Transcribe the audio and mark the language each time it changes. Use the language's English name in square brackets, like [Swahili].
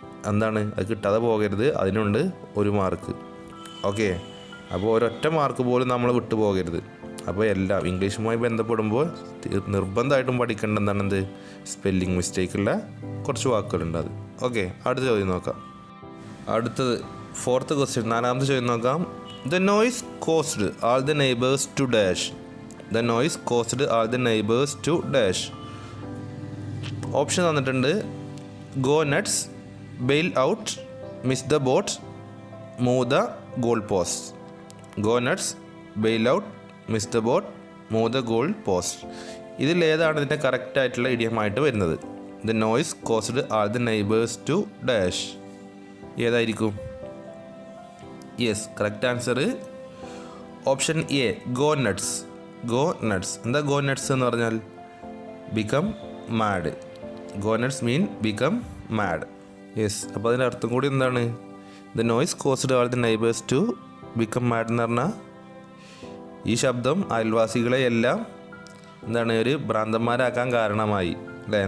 [Malayalam] എന്താണ് അത് കിട്ടാതെ പോകരുത്, അതിനുണ്ട് 1 മാർക്ക്. ഓക്കെ, അപ്പോൾ ഒരൊറ്റ മാർക്ക് പോലും നമ്മൾ വിട്ടു പോകരുത്. അപ്പോൾ എല്ലാം ഇംഗ്ലീഷുമായി ബന്ധപ്പെടുമ്പോൾ നിർബന്ധമായിട്ടും പഠിക്കേണ്ട എന്താണെന്ത്, സ്പെല്ലിംഗ് മിസ്റ്റേക്കുള്ള കുറച്ച് വാക്കുകളുണ്ട് അത്. ഓക്കെ, അടുത്ത ചോദ്യം നോക്കാം. അടുത്തത് 4th ക്വസ്റ്റ്യൻ, 4ാമത്തെ ചോദ്യം നോക്കാം. [English] The noise caused all the neighbors to dash. The noise caused all the neighbors to dash. [Malayalam] Option തന്നിട്ടുണ്ട്. [English] Go nuts, bail out, miss the boat, move the goal post. Go nuts, bail out, miss the boat, move the goal post. [Malayalam] ഇതിലേതാണ് ഇതിൻ്റെ കറക്റ്റായിട്ടുള്ള ഇഡിയമായിട്ട് വരുന്നത്? [English] The noise caused all the neighbors to dash. [Malayalam] ഏതായിരിക്കും? [English] Yes, correct answer option A, go nuts. [Malayalam] Go nuts. എന്താ go nuts എന്ന് പറഞ്ഞാൽ? [English] Become mad. Go nuts mean become mad. [Malayalam] Yes, അപ്പോൾ അതിൻ്റെ അർത്ഥം കൂടി എന്താണ്? [English] the noise caused all the neighbours to become mad [Malayalam] എന്ന് പറഞ്ഞാൽ ഈ ശബ്ദം അയൽവാസികളെ എല്ലാം എന്താണ് ഒരു ഭ്രാന്തന്മാരാക്കാൻ കാരണമായി അല്ലേ?